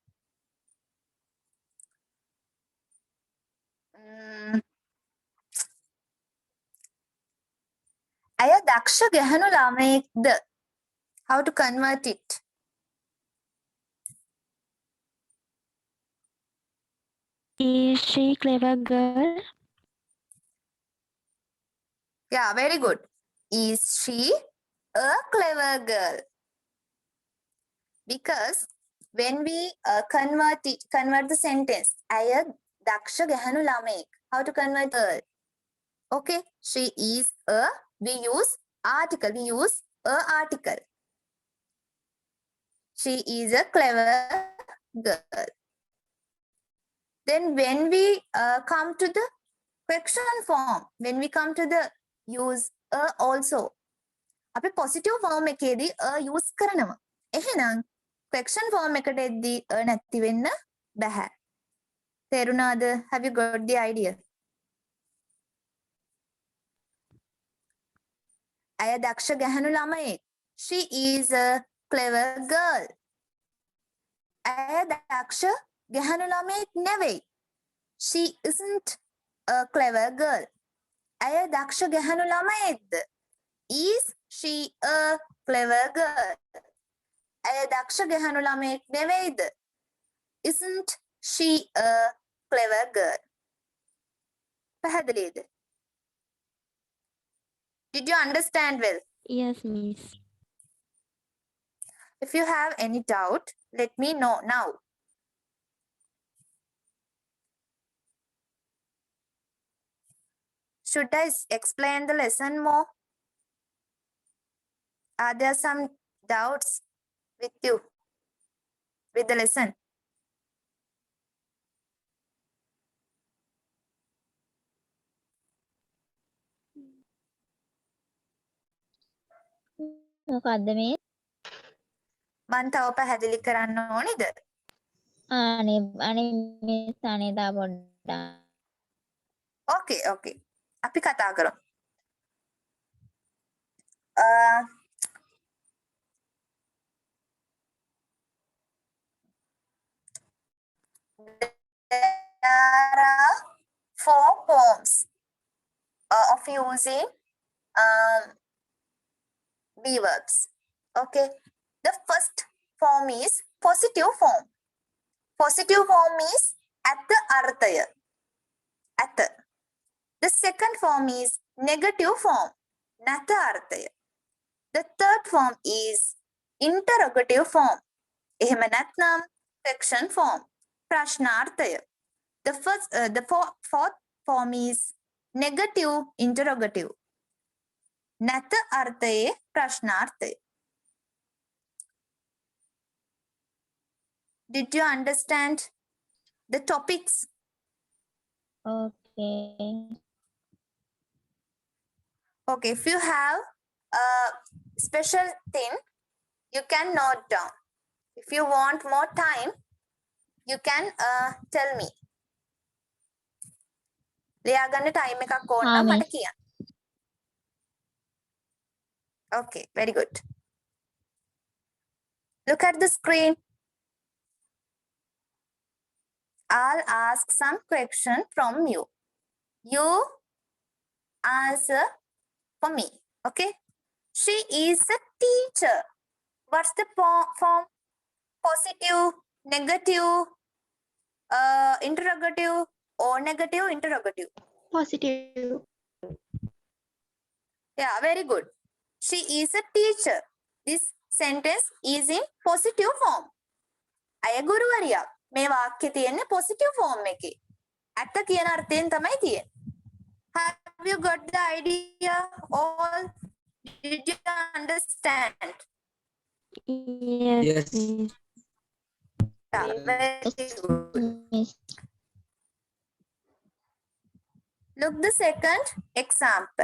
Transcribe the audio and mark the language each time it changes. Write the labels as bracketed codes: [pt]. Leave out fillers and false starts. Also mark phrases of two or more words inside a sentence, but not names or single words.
[si] අය දක්ෂ ගැහණු ළමයෙක්ද? [en] How to convert it? Is she clever girl? Yeah, very good. Is she a clever girl? Because when we convert the sentence, [si] අය දක්ෂ ගැහණු ළමයෙක්. [en] How to convert girl? Okay, she is a, we use article, we use a article. She is a clever girl. Then when we come to the question form, when we come to the use a also, [si] අපි [en] positive form [si] එකේදී a use කරනවා. එහෙනම් [en] question form [si] එකට එද්දී a නැති වෙන්න බෑ. තේරුණාද? [en] Have you got the idea? [si] අය දක්ෂ ගැහණු ළමයෙක්. [en] She is a clever girl. [si] අය දක්ෂ ගැහණු ළමයෙක් නෙවෙයි. [en] She isn't a clever girl. [si] අය දක්ෂ ගැහණු ළමයෙක්ද? [en] Is she a clever girl? [si] ඇය දක්ෂ ගැහණු ළමයෙක් නෙවෙයිද? [en] Isn't she a clever girl? [si] පැහැදිලිද? [en] Did you understand well? Yes, Miss. If you have any doubt, let me know now. Should I explain the lesson more? Are there some doubts with you, with the lesson? [si] මොකද්ද මේ? මන් තව පැහැදිලි කරන්න ඕනිද? අනේ මිස් අනේ තා පොඩ්ඩක්. [en] Okay, okay. [si] අපි කතා කරමු. [en] There are 4 forms of using be verbs. Okay. The first form is positive form. Positive form is [si] ඇත අර්ථය. ඇත. [en] The second form is negative form. [si] නැත අර්ථය. [en] The third form is interrogative form. [si] එහෙම නැත්නම් [en] question form. [si] ප්‍රශ්නාර්ථය. [en] The fourth form is negative interrogative. [si] නැත අර්ථයේ ප්‍රශ්නාර්ථය. [en] Did you understand the topics? Okay. Okay, if you have a special thing, you can note down. If you want more time, you can tell me. [si] ලියා ගන්න time එකක් ඕන නම් මට කියන්න. [en] Okay, very good. Look at the screen. I'll ask some question from you. You answer for me. Okay? She is a teacher. What's the form? Positive, negative, interrogative, or negative interrogative? Positive. Yeah, very good. She is a teacher. This sentence is in positive form. [si] අය ගුරුවරියක්. මේ වාක්‍යය තියෙන්නේ [en] positive form [si] එකේ. ඇත්ත කියන අර්ථයෙන් තමයි තියෙන්නේ. [en] Have you got the idea? All did you understand? Yes, Yes. Miss. Yeah, very good. Miss. Look the second example.